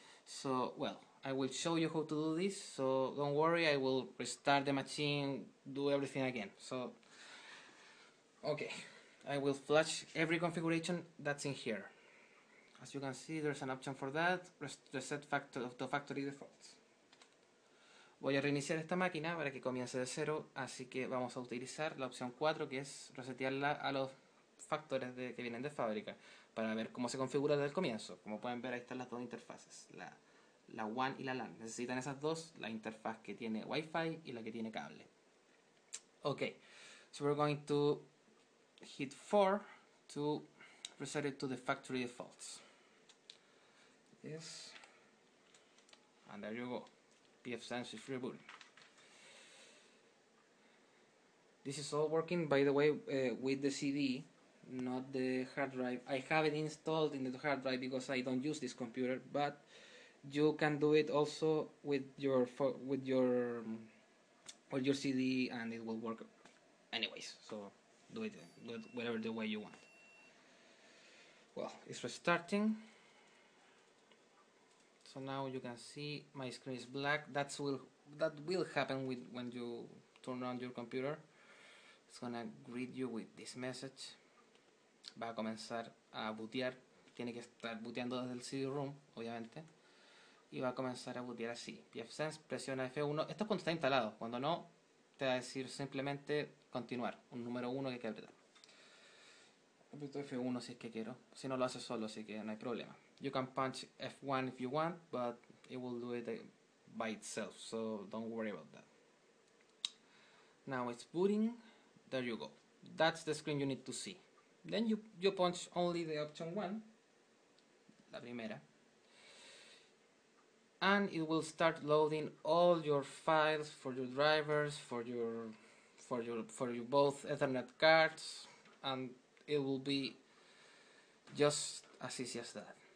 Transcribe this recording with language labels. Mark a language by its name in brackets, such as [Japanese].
[English] So, well, I will show you how to do this, so don't worry, I will restart the machine, do everything again. So, okay, I will flash every configuration that's in here. As you can see, there's an option for that, reset to factory defaults. [Spanish] Voy a reiniciar esta máquina para que comience de cero, así que vamos a utilizar la opción 4, que es resetearla a los factores que vienen de fábrica para ver cómo se configura desde el comienzo. Como pueden ver, ahí están las dos interfaces, la WAN y la LAN. Necesitan esas dos, la interfaz que tiene Wi-Fi y la que tiene cable. [English] Okay, so we're going to hit 4 to reset it to the factory defaults. Yes, and there you go. Pfsence is rebooting. This is all working, by the way, with the CD, not the hard drive. I have it installed in the hard drive because I don't use this computer, but you can do it also with your CD, and it will work anyways. So do it whatever the way you want. Well, it's restarting. So now you can see my screen is black. That will happen when you turn on your computer. It's gonna greet you with this message. [Spanish] Va a comenzar a bootear. Tiene que estar booteando desde el CD-ROM, obviamente. Y va a comenzar a bootear así. Pfsence, presiona F1. Esto es cuando está instalado. Cuando no, te va a decir simplemente continuar. Un número 1 que hay que apretar. Aprieto F1 si es que quiero. Si no, lo hace solo, así que no hay problema. [English] You can punch F1 if you want, but it will do it by itself, so don't worry about that. Now it's booting. There you go. That's the screen you need to see. Then you punch only the option 1, [Spanish] la primera, [English] and it will start loading all your files for your drivers, for your both Ethernet cards, and it will be just as easy as that.